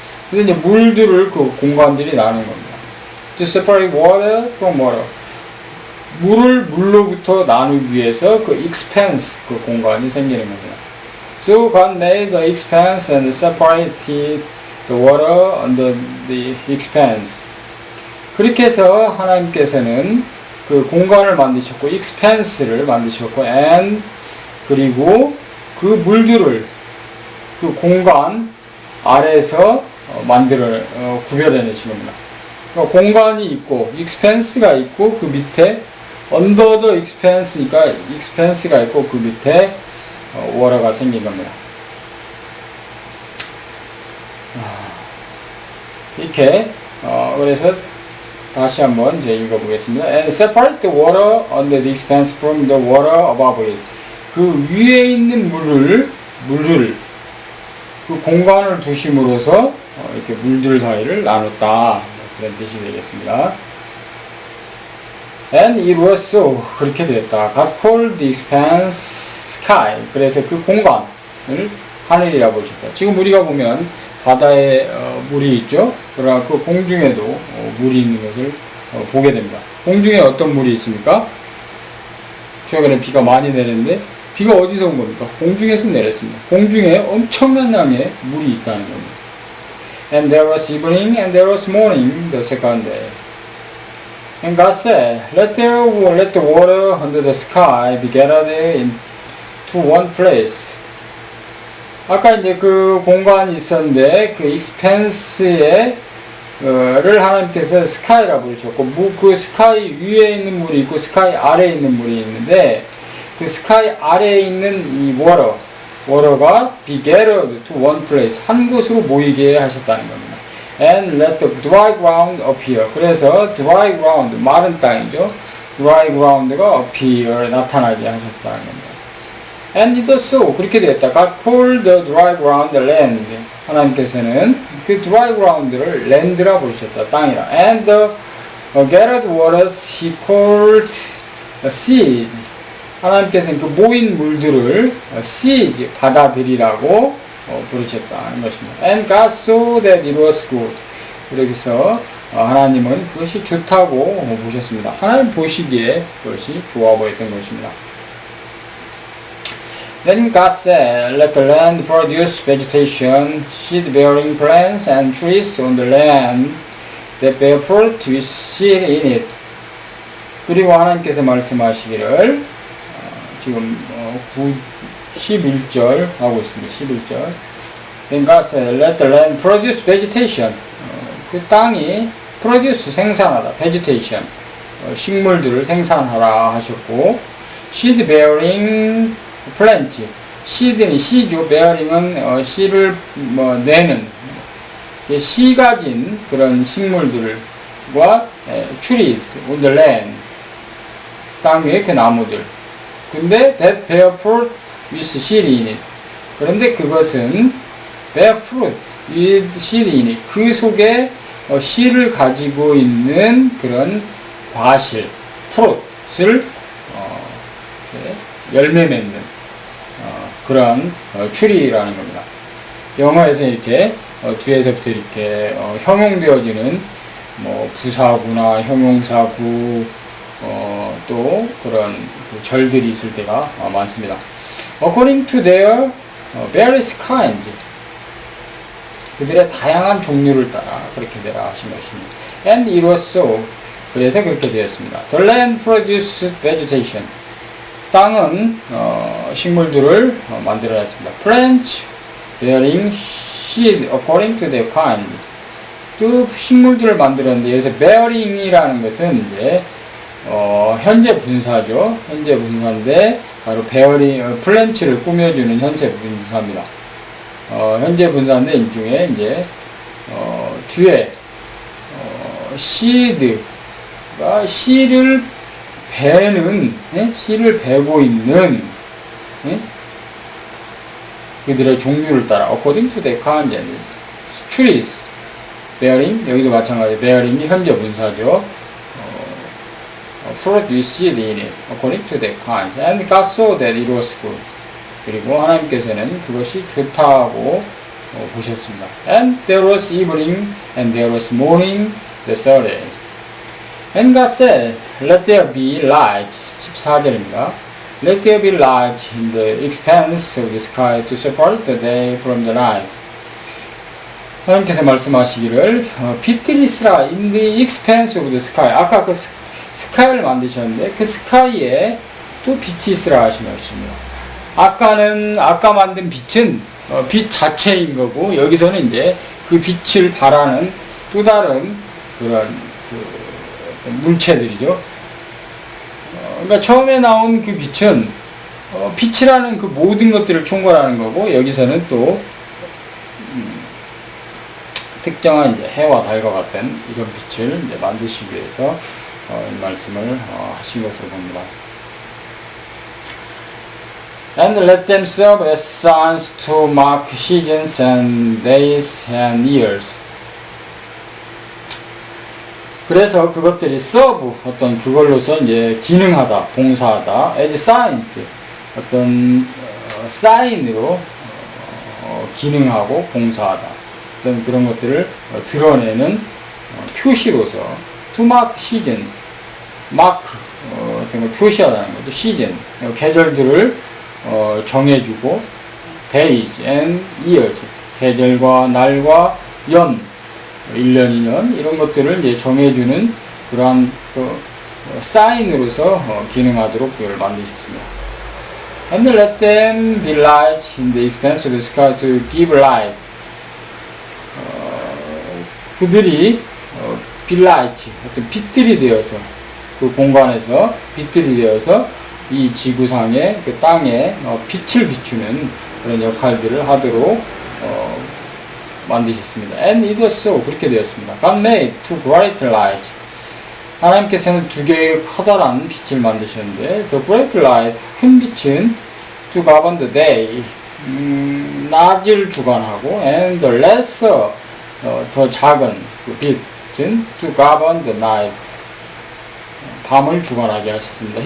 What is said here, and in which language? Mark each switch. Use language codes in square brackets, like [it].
[ko] 근데 이제 물들을 그 공간들이 나눈 겁니다. [en] To separate water from water. [ko] 물을 물로부터 나누기 위해서 그 expanse, 그 공간이 생기는 겁니다. [en] So God made the expanse and separated the water under the expanse. [ko] 그렇게 해서 하나님께서는 그 공간을 만드셨고, expanse를 만드셨고, and 그리고 그 물들을 그 공간 아래에서 구별해내신 겁니다. 그러니까 공간이 있고, expanse가 있고, 그 밑에 [en] under the expanse [ko] 니까 expanse가 있고, 그 밑에 water가 생긴 겁니다. 이렇게 그래서 다시 한번 이제 읽어보겠습니다. [en] And separate the water under the expanse from the water above it. [ko] 그 위에 있는 물을 그 공간을 두심으로써 이렇게 물들 사이를 나눴다. 그런 뜻이 되겠습니다. [en] And it was so. [ko] 그렇게 됐다. [en] God called the expanse sky. [ko] 그래서 그 공간을 하늘이라 부르셨다. 지금 우리가 보면 바다에 물이 있죠. 그러나 그 공중에도 물이 있는 것을 보게 됩니다. 공중에 어떤 물이 있습니까? 최근에 비가 많이 내렸는데 비가 어디서 온 겁니까? 공중에서 내렸습니다. 공중에 엄청난 양의 물이 있다는 겁니다. [en] And there was evening and there was morning the second day. And God said, let the water under the sky be gathered into one place. [ko] 아까 이제 그 공간이 있었는데 그 expanse를 하나님께서 스카이라 부르셨고, 그 스카이 위에 있는 물이 있고 스카이 아래에 있는 물이 있는데 그 스카이 아래에 있는 이 water가 [en] be gathered to one place, [ko] 한 곳으로 모이게 하셨다는 겁니다. [en] And let the dry ground appear. [ko] 그래서 dry ground, 마른 땅이죠. dry ground가 appear, 나타나게 하셨다는 겁니다. [en] And it was so. [ko] 그렇게 되었다. [en] God called the dry ground land. [ko] 하나님께서는 그 dry ground를 land라 부르셨다. 땅이라. [en] And the gathered waters he called seas. [ko] 하나님께서는 그 모인 물들을 seas, 바다들이라고 부르셨다는 것입니다. [en] And God saw that it was good. [ko] 그래서 하나님은 그것이 좋다고 보셨습니다. 하나님 보시기에 그것이 좋아 보였던 것입니다. [en] Then God said, let the land produce vegetation, seed-bearing plants and trees on the land that bear fruit with seed in it. [ko] 그리고 하나님께서 말씀하시기를 지금 11절 하고 있습니다. 11절. [en] Then God said, let the land produce vegetation. [ko] 그 땅이 produce, 생산하다, vegetation. 식물들을 생산하라 하셨고, seed-bearing 플랜트, 씨드는 씨죠. 베어링은 씨를 내는 씨 가진 그런 식물들과 trees on the land, 땅 위에 그 나무들. [en] 근데 that bear fruit with seed in it. [ko] 그런데 그것은 [en] bear fruit with seed in it. [ko] 그 속에 씨를 가지고 있는 그런 과실, fruit을 열매 맺는 그런 추리라는 겁니다. 영어에서 이렇게 뒤에서부터 이렇게 형용되어지는 부사구나 형용사구 또 그런 절들이 있을 때가 많습니다. [en] According to their various kinds. [ko] 그들의 다양한 종류를 따라 그렇게 되라 하신 것입니다. [en] And it was so. [ko] 그래서 그렇게 되었습니다. [en] The land produced vegetation. [ko] 땅은 식물들을 만들어냈습니다. [en] Plants bearing seed according to their kind. [ko] 또 식물들을 만들었는데 여기서 bearing이라는 것은 이제 현재 분사죠. 현재 분사인데 바로 bearing 플랜츠를 꾸며주는 현재 분사입니다. 현재 분사인데 이 중에 이제 뒤에 seed가 씨를 배는 씨를 배고 있는 그들의 종류를 따라 [en] according to their kind. [ko] trees bearing 여기도 마찬가지 bearing이 현재 분사죠. [en] fruit you seed in it according to their kind and God saw that it was good. [ko] 그리고 하나님께서는 그것이 좋다고 보셨습니다. [en] And there was evening and there was morning the third day. And God said, let there be light. [ko] 14절입니다. [en] Let there be light in the expanse of the sky to separate the day from the night. [ko] 하나님께서 말씀하시기를 빛들이 있으라 [en] in the expanse of the sky. [ko] 아까 그 스카이를 만드셨는데 그 스카이에 또 빛이 있으라 하신 것입니다. 아까 만든 빛은 빛 자체인 거고 여기서는 이제 그 빛을 발하는 또 다른 그런 물체들이죠. 그러니까 처음에 나온 그 빛은 빛이라는 그 모든 것들을 총괄하는 거고 여기서는 또 특정한 이제 해와 달과 같은 이런 빛을 이제 만드시기 위해서 이 말씀을 하신 것으로 봅니다. [en] And let them serve as signs to mark seasons and days and years. [ko] 그래서 그것들이 serve 어떤 그걸로서 이제 기능하다, 봉사하다, [en] as signs [ko] 어떤 사인으로 기능하고 봉사하다. 어떤 그런 것들을 드러내는 표시로서 [en] to mark seasons, [ko] mark 어떤 걸 표시하다는 거죠. season 계절들을 정해주고 [en] days and years [ko] 계절과 날과 연 1년 2년 이런 것들을 이제 정해주는 그러한 사인으로서 기능하도록 그걸 만드셨습니다. [en] And let them be light in the expanse of the sky to give light. [ko] 그들이 [en] be light [ko] 어떤 빛들이 되어서 그 공간에서 빛들이 되어서 이 지구상의 그 땅에 빛을 비추는 그런 역할들을 하도록 만드셨습니다. [en] And it was so [ko] 그렇게 되었습니다. [en] God made two bright lights. [ko] 하나님께서는 두 개의 커다란 빛을 만드셨는데 [en] the bright light [ko] 큰 빛은 [en] to govern the day [ko] 낮을 주관하고 [en] and the lesser [ko] 더 작은 그 빛은 [en] to govern the night [ko] 밤을 주관하게 하셨습니다.